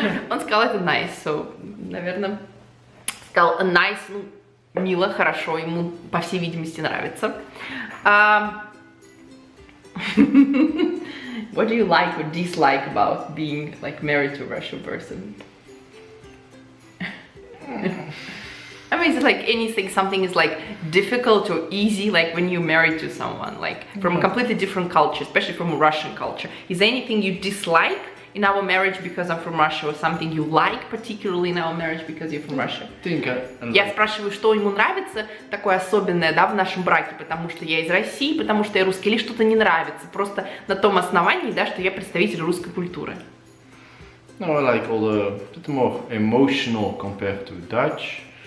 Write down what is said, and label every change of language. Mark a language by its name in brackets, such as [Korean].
[Russian] Он сказал, это [English] nice, so, [Russian] наверное, сказал nice, ну, мило, хорошо, ему, по всей видимости, нравится. [English] What do you like or dislike about being like married to a Russian person? I mean, is it like anything, something is like difficult or easy, like when you're married to someone, like from a completely different culture, especially from a Russian culture? Is there anything you dislike in our marriage because I'm from Russia, or something you like particularly in our marriage because you're from Russia? [Russian] Я спрашиваю, что ему нравится такое особенное, да, в нашем браке, потому что я из России, потому что я русский, или что-то не нравится, просто на том основании, да, что я представитель русской культуры. [English] No, I like all the bit more emotional compared to Dutch.